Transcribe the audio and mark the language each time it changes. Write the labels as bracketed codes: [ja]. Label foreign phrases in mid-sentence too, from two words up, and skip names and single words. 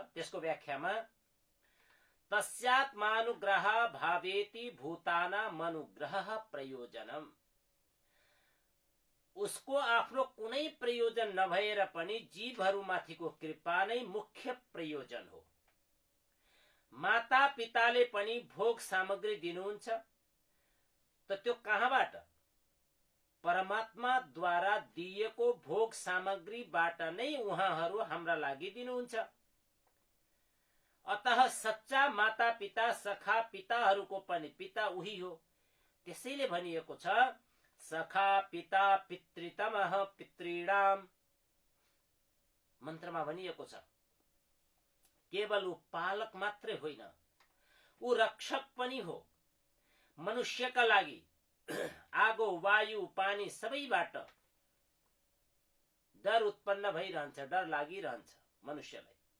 [ne] त्यसको व्याख्यामा [sa] तस्यात्मानुग्रह भावेति भूतानाम अनुग्रह प्रयोजनम, [ne] उसको आफ्नो कुनै प्रयोजन नभएर पनि जीवहरूमाथिको कृपा नै मुख्य प्रयोजन हो। माता पिताले पनि भोग सामग्री दिनुहुन्छ, त त्यो कहाँबाट? परमात्माद्वारा दिएको भोग सामग्रीबाट नै उहाँहरू हाम्रा लागि दिनुहुन्छ। अतः सच्चा माता पिता सखा पिताहरूको पनि पिता उही हो। त्यसैले भनिएको छ, [sa] सखा पिता पितृतमः पितृणाम, [ne] मन्त्रमा भनिएको छ। केवल ऊ पालक मात्रै होइन, ऊ रक्षक पनि हो। मनुष्यका लागि आगो वायु पानी सबैबाट डर उत्पन्न भइरहन्छ, डर लागिरहन्छ मनुष्यलाई।